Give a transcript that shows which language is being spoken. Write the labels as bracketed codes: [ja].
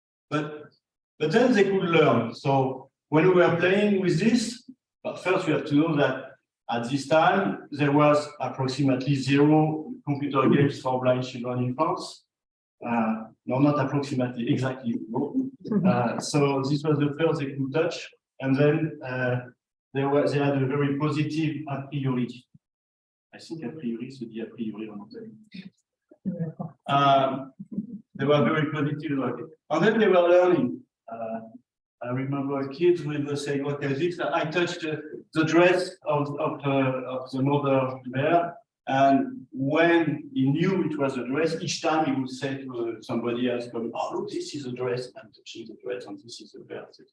[en] But then they could learn. So when we were playing with this, but first we have to know that at this time there was approximately 0 computer games for blind children in France. No, not approximately, exactly. So this was the first they could touch, and then they had a very positive a priori. I think [fr] a priori, c'est dit a priori en anglais. [en] They were very positive, and then they were learning. I remember a kid with saying, okay, I touched the dress of the mother bear, and when he knew it was a dress, each time he would say to somebody else, oh, look, this is a dress, and touching the dress, and this is a bear.